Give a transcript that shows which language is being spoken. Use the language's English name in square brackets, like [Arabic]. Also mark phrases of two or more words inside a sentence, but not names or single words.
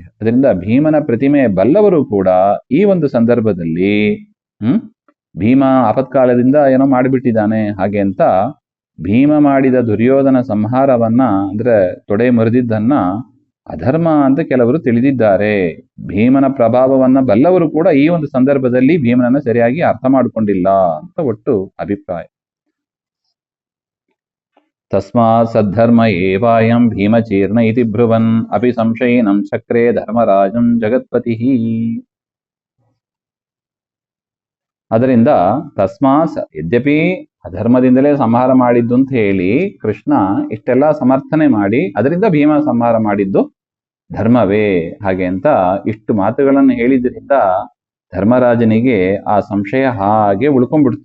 [Kannada] ಅದರಿಂದ ಭೀಮನ ಪ್ರತಿಮೆ ಬಲ್ಲವರು ಕೂಡ ಈ ಒಂದು ಸಂದರ್ಭದಲ್ಲಿ ಭೀಮ ಆಪತ್ಕಾಲದಿಂದ ಏನೋ ಮಾಡಿಬಿಟ್ಟಿದ್ದಾನೆ ಹಾಗೆ ಅಂತ ಭೀಮ ಮಾಡಿದ ದುರ್ಯೋಧನ ಸಂಹಾರವನ್ನ ಅಂದ್ರೆ ತೊಡೆ ಮುರಿದಿದ್ದನ್ನ ಅಧರ್ಮ ಅಂತ ಕೆಲವರು ತಿಳಿದಿದ್ದಾರೆ. ಭೀಮನ ಪ್ರಭಾವವನ್ನ ಬಲ್ಲವರು ಕೂಡ ಈ ಒಂದು ಸಂದರ್ಭದಲ್ಲಿ ಭೀಮನನ್ನ ಸರಿಯಾಗಿ ಅರ್ಥ ಮಾಡಿಕೊಂಡಿಲ್ಲ ಅಂತ ಒಟ್ಟು ಅಭಿಪ್ರಾಯ. [Sanskrit] ತಸ್ಮಾತ್ ಸದ್ಧರ್ಮ ಏವಾಯಂ ಭೀಮಚೀರ್ಣ ಇತಿ ಬ್ರುವನ್ ಅಪಿ ಸಂಶಯಿನಂ ಚಕ್ರೇ ಧರ್ಮರಾಜಂ ಜಗತ್ಪತಿ. [Kannada] ಅದರಿಂದ ತಸ್ಮಾತ್ ಯದ್ಯಪಿ ಅಧರ್ಮದಿಂದಲೇ ಸಂಹಾರ ಮಾಡಿದ್ದು ಅಂತ ಹೇಳಿ ಕೃಷ್ಣ ಇಷ್ಟೆಲ್ಲ ಸಮರ್ಥನೆ ಮಾಡಿ ಅದರಿಂದ ಭೀಮ ಸಂಹಾರ ಮಾಡಿದ್ದು ಧರ್ಮವೇ ಹಾಗೆ ಅಂತ ಇಷ್ಟು ಮಾತುಗಳನ್ನು ಹೇಳಿದ್ರಿಂದ ಧರ್ಮರಾಜನಿಗೆ ಆ ಸಂಶಯ ಹಾಗೆ ಉಳ್ಕೊಂಡ್ಬಿಡ್ತು.